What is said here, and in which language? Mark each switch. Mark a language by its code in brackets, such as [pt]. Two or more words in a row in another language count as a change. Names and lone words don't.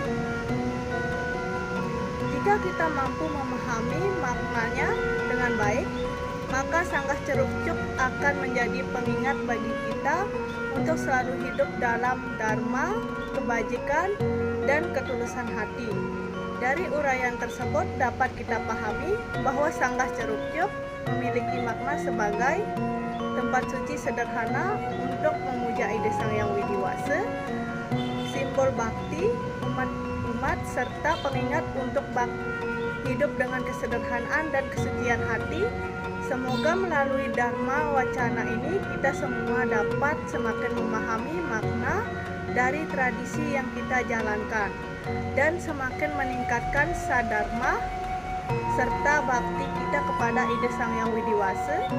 [id] Jika kita mampu memahami maknanya dengan baik, maka Sangga Curug Cok akan menjadi pengingat bagi kita untuk selalu hidup dalam dharma, kebajikan, dan ketulusan hati. Dari uraian tersebut dapat kita pahami bahwa Sangga Curug Cok memiliki makna sebagai tempat suci sederhana untuk memuja Ide Sang Hyang Widi Wase, simbol bakti umat serta pengingat untuk hidup dengan kesederhanaan dan kesucian hati. Semoga melalui Dharma Wacana ini kita semua dapat semakin memahami makna dari tradisi yang kita jalankan dan semakin meningkatkan sadharma serta bakti kita kepada Ide Sang Hyang Widi Wase.